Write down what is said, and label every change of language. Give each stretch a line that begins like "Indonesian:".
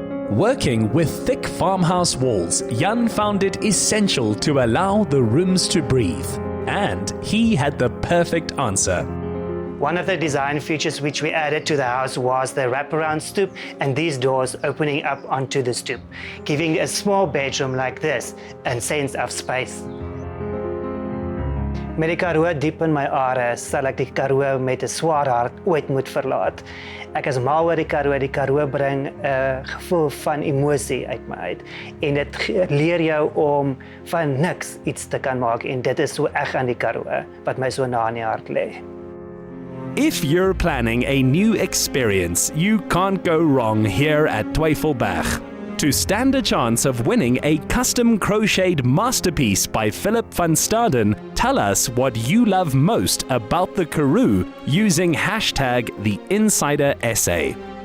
English: Working with thick farmhouse walls, Jan found it essential to allow the rooms to breathe. And he had the perfect answer. One of the design features which we added to the house was the wraparound stoop and these doors opening up onto the stoop, giving a small bedroom like this a sense of space.
Afrikaans: Met die Karoo diep in my are, sal ek die Karoo met 'n swaar hart ooit moet verlaat. Ek is mal oor die Karoo bring 'n gevoel van emosie uit my uit. En dit leer jou om van niks iets te kan maak en dit is so eg aan die Karoo wat my so na in die hart lê.
English: If you're planning a new experience, you can't go wrong here at Twyfelberg. To stand a chance of winning a custom crocheted masterpiece by Phillip Van Staden, tell us what you love most about the Karoo using #TheInsiderSA.